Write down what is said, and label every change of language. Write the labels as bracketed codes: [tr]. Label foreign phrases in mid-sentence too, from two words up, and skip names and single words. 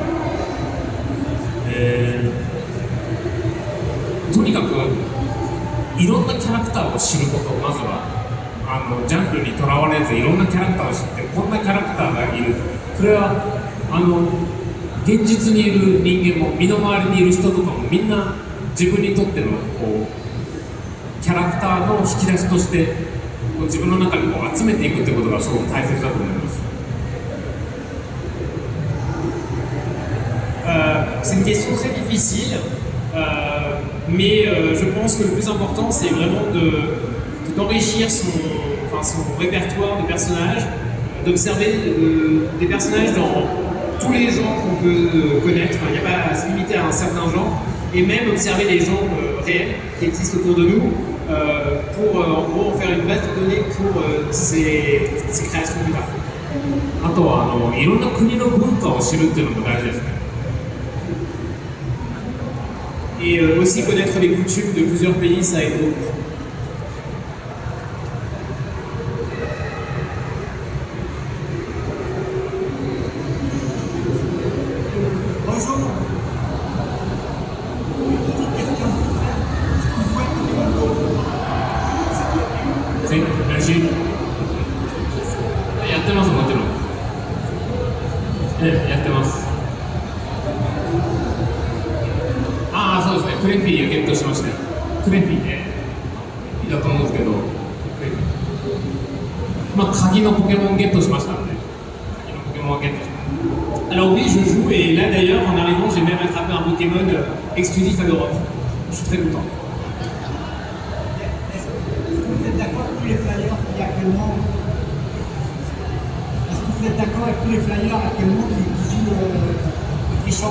[ja] とにかくいろんなキャラクターを知ること、まずはジャンルにとらわれずいろんなキャラクターを知って、こんなキャラクターがいる、それは現実にいる人間も身の回りにいる人とかもみんな自分にとってのキャラクターの引き出しとして自分の中に集めていくってことがすごく大切だと思います。 [fr] C'est une question très difficile, mais je pense que le plus important c'est vraiment d'enrichir son répertoire de personnages, d'observer des personnages dans tous les genres qu'on peut connaître. Il n'y a pas à se limiter à un certain genre, et même observer les gens réels qui existent autour de nous pour en gros en faire une base de données pour ces créations plus tard. [ja] あとはいろんな国の文化を知るっていうのも大事ですね。 [fr] Et aussi connaître les coutumes de plusieurs pays, ça aide beaucoup. Bonjour. Petite question. Vous jouez à Pokémon Go? [ja] やってます、もちろん。やってます。そうですね、クレフィーをゲットしましたよ。クレフィーね、だと思うんですけど、クレフィー。まあ、鍵のポケモンゲットしましたんで、鍵のポケモンはゲットしました。 [fr] Alors oui, je joue et là d'ailleurs en arrivant j'ai même attrapé un Pokémon exclusif à l'Europe. Je suis très content. Est-ce que vous êtes d'accord avec tous les flyers qui actuellement Est-ce que vous êtes d'accord avec tous les flyers actuellement qui jouent les trichants?